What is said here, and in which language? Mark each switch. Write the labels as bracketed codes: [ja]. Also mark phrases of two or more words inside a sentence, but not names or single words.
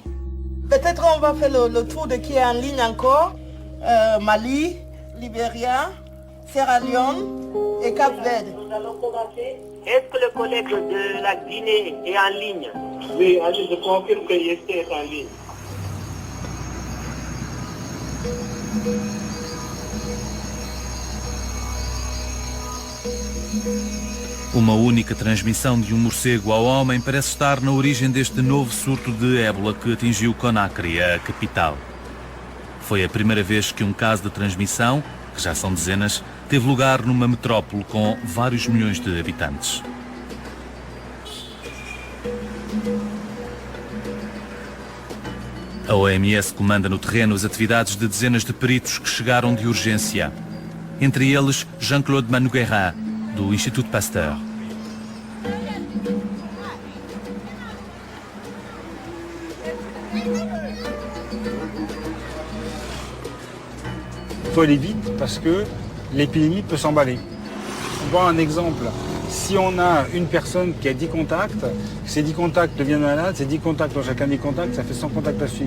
[fr] Peut-être on va faire le tour de qui est en ligne encore. Mali, Libéria, Sierra Leone et Cap-Vert. Nous allons commencer. Est-ce que le collègue de la Guinée est en ligne? Oui, je confirme que Yeste est en ligne. [pt] Uma única transmissão de um morcego ao homem parece estar na origem deste novo surto de ébola que atingiu Conakry, a capital. Foi a primeira vez que um caso de transmissão, que já são dezenas, teve lugar numa metrópole com vários milhões de habitantes. A OMS comanda no terreno as atividades de dezenas de peritos que chegaram de urgência. Entre eles, Jean-Claude Manouguerin, do Instituto Pasteur. [fr] Il faut aller vite parce que l'épidémie peut s'emballer. On voit un exemple. Si on a une personne qui a 10 contacts, ces 10 contacts deviennent malades, ces 10 contacts ont chacun 10 contacts, ça fait 100 contacts à suivre.